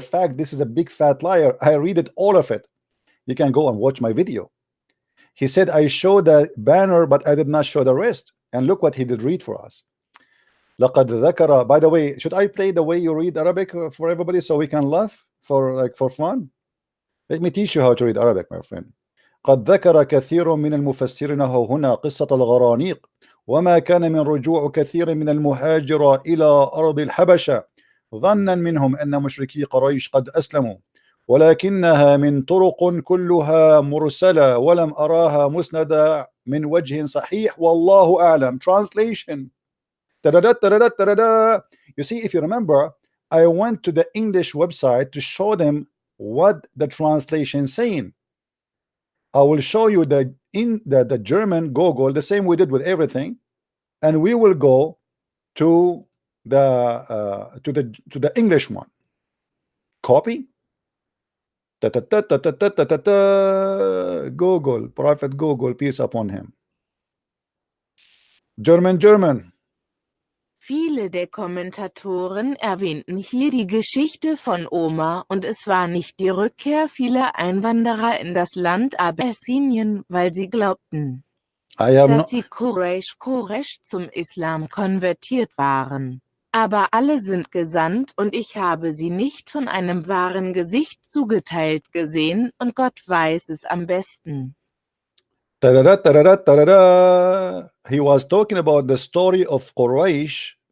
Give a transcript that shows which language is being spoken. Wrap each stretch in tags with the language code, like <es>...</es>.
<en>The fact this is a big fat liar. I read it, all of it. You can go and watch my video. He said I showed the banner, but I did not show the rest. And look what he did read for us.</en> <ar>لقد ذكر.</ar> <en>By the way, should I play the way you read Arabic for everybody so we can laugh for fun? Let me teach you how to read Arabic, my friend.</en> <ar>قد ذكر كثير من المفسرين هنا قصة الغرانيق وما كان من رجوع كثير من المهاجر إلى أرض الحبشة ظنا منهم أن مشركي قريش قد أسلموا ولكنها من طرق كلها مرسلة ولم أراها مسندة من وجه صحيح والله أعلم.</ar> <en>Translation. You see, if you remember, I went to the English website to show them what the translation is saying. I will show you the German Google, the same we did with everything, and we will go to the English one. Copy. Google, Prophet Google, peace upon him. German.</en> <de>Viele der Kommentatoren erwähnten hier die Geschichte von Omar und es war nicht die Rückkehr vieler Einwanderer in das Land Abessinien, weil sie glaubten, dass die Quraysh zum Islam konvertiert waren. Aber alle sind gesandt und ich habe sie nicht von einem wahren Gesicht zugeteilt gesehen und Gott weiß es am besten.</de> <en>He was talking about the story of Quraysh,</en>